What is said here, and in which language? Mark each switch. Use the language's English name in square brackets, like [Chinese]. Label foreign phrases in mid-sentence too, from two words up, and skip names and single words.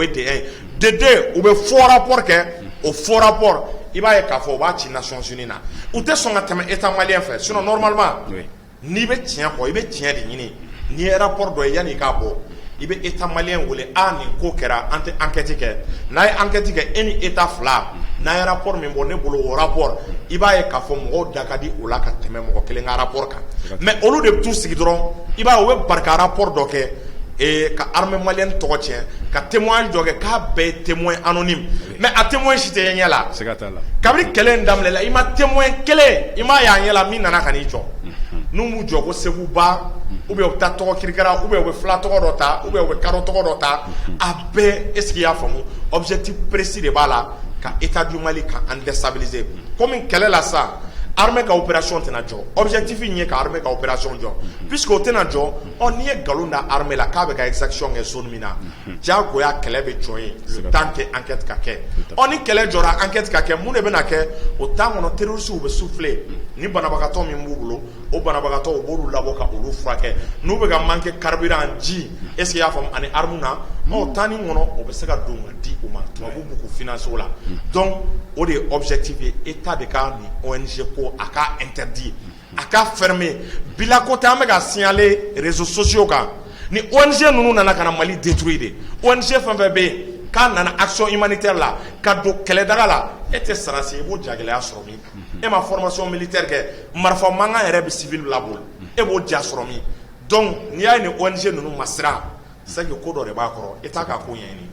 [Bambara] ye de 1 de 2 u bɛ faux rapport kɛ o faux rapport i b'a ye k'a fɔ u b'a ci Nations Unies na u tɛ sɔn ka tɛmɛ [French] état malien [Bambara] fɛ [French] sinon normalement [Bambara] n'i bɛ tiɲɛ kɔ i bɛ tiɲɛ de ɲini n'i ye rapport dɔ ye yanni i k'a bɔ i bɛ [French] état malien [Bambara] wele nin ko kɛra an tɛ enquête kɛ n'a ye enquête kɛ e ni état fila n'a ye rapport min bɔ ne bolo o rapport i b'a ye k'a fɔ mɔgɔw da ka di o la ka tɛmɛ mɔgɔ kelen ka rapport kan mais olu de bɛ t'u sigi dɔrɔn i b'a ye u bɛ bari ka rapport dɔ kɛ ka [French] armée malienne [Bambara] tɔgɔ tiɲɛ ka témoin dɔ kɛ k'a bɛɛ ye [French] témoin anonyme mais [Bambara] a témoin si tɛ ye ɲɛ la kabini kɛlɛ in daminɛ la i ma témoin kelen i m'a ye a ɲɛ la min nana ka n'i jɔ n'u m'u jɔ ko Seguba [French] ou bien [Bambara] u bɛ taa tɔgɔ kirikara [French] ou bien [Bambara] u bɛ fila tɔgɔ dɔ ta [French] ou bien [Bambara] u bɛ karo tɔgɔ dɔ ta a bɛɛ [French] est-ce que [Bambara] i y'a faamu [French] objectif précis [Bambara] de b'a la ka [French] état du Mali [Bambara] ka an [French] déstabiliser comme [Bambara] kɛlɛ la sa armée ka opération tɛna jɔ objectif in ye ka armée ka opération jɔ puisque o tɛna jɔ n'i ye nkalon da armée la k'a bɛ ka exaction kɛ zone min na diyagoya kɛlɛ bɛ jɔ yen [French] le temps que enquête [Bambara] ka kɛ ni kɛlɛ jɔra enquête ka kɛ mun de bɛna kɛ o temps kɔnɔ terroristes bɛ souffler ni banabagatɔ min b'u bolo o banabagatɔ u b'olu labɔ ka olu furakɛ n'u bɛ ka manquer carburant ji [French] est-ce que [Bambara] i y'a faamu ani arme na temps nin kɔnɔ o bɛ se ka don ka di u ma tubabu b'u k'u financer o la donc o de ye objectif ye état de ka ni ONG ko a ka interdit a ka fermer bila ko tɛ an bɛ ka [French] signaler réseaux sociaux [Bambara] kan ni ONG ninnu nana ka na Mali détruire de ONG fɛn fɛn bɛ yen k'a nana [French] action humanitaire [Bambara] la ka don kɛlɛdaga la e tɛ sarasi i b'o jagɛlɛya sɔrɔ min e ma [French] formation militaire [Bambara] kɛ marifa mankan yɛrɛ bɛ civil la bolo e b'o ja sɔrɔ min donc n'i y'a ye ni ONG ninnu ma siran [French] c'est que [Bambara] ko dɔ de b'a kɔrɔ e t'a ka ko ɲɛɲini